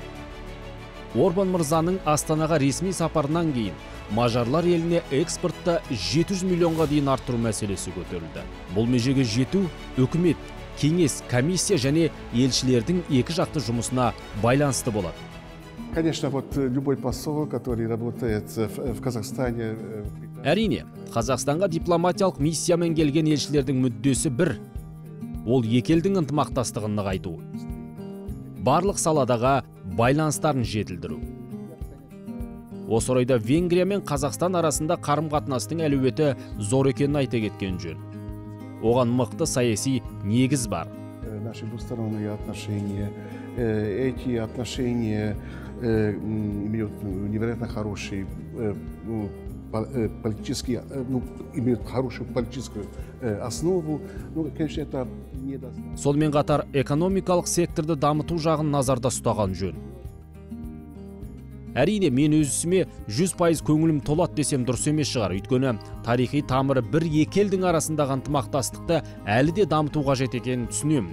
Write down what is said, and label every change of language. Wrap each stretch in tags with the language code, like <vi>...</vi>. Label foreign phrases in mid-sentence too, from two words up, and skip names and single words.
<kk>Орбан мырзаның Астанаға ресми сапарынан кейін мажарлар еліне экспортты 700 миллионға дейін арттыру мәселесі көтерілді. Бұл межеге жету үкімет, кеңес, комиссия және елшілердің екі жақты жұмысына байланысты болады.</kk> <ru>Конечно, вот любой посол, который работает в Казахстане.</ru> <kk>Әрине, Қазақстанға дипломатиялық миссиямен келген елшілердің мүддесі бір. Ол екі елдің ынтымақтастығын нығайту. Барлық саладағы байланыстарын жетілдіру. Осы орайда Венгрия мен Қазақстан арасында қарым-қатынастың әлеуеті зор екенін айта кеткен жөн. Оған мықты саяси негіз бар.</kk> <ru>Наши двусторонние отношения, эти отношения имеют невероятно хороший политический, имеют хорошую политическую основу. Ну, конечно, это недостаточно.</ru> <kk>Сонымен қатар экономикалық секторды дамыту жағын назарда ұстаған жөн. Әрине, мен өзіме 100% көңілім толады десем дұрыс емес шығар. Өйткені тарихи тамыры бір екі елдің арасындағы ынтымақтастықты әлі де дамыту қажет екенін түсінемін.</kk>